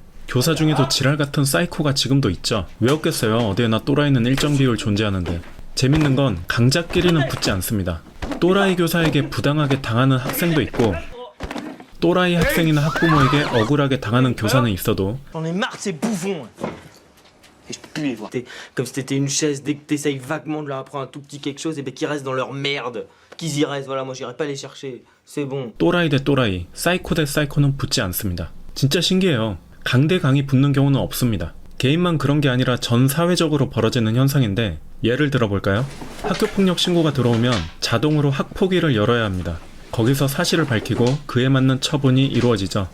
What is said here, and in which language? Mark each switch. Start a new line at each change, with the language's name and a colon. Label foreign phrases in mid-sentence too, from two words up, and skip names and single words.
Korean: 교사 중에도 지랄 같은 사이코가 지금도 있죠. 왜 없겠어요? 어디에나 또라이는 일정 비율 존재하는데. 재밌는 건 강자끼리는 붙지 않습니다. 또라이 교사에게 부당하게 당하는 학생도 있고 또라이 학생이나 학부모에게 억울하게 당하는 교사는 있어도
French: J'en ai marre de ces bouffons. Et je peux plus les voir. Comme si t'étais une chaise, dès que t'essayes vaguement de leur apprendre un tout petit quelque chose, et ben qu'ils restent dans leur merde. Qu'ils y restent, voilà, moi j'irai pas les chercher. C'est bon.
Korean: 또라이 대 또라이, 사이코 대 사이코는 붙지 않습니다. 진짜 신기해요. 강대 강이 붙는 경우는 없습니다. 개인만 그런 게 아니라 전 사회적으로 벌어지는 현상인데 예를 들어볼까요? 학교폭력 신고가 들어오면 자동으로 학폭위를 열어야 합니다. 거기서 사실을 밝히고 그에 맞는 처분이 이루어지죠.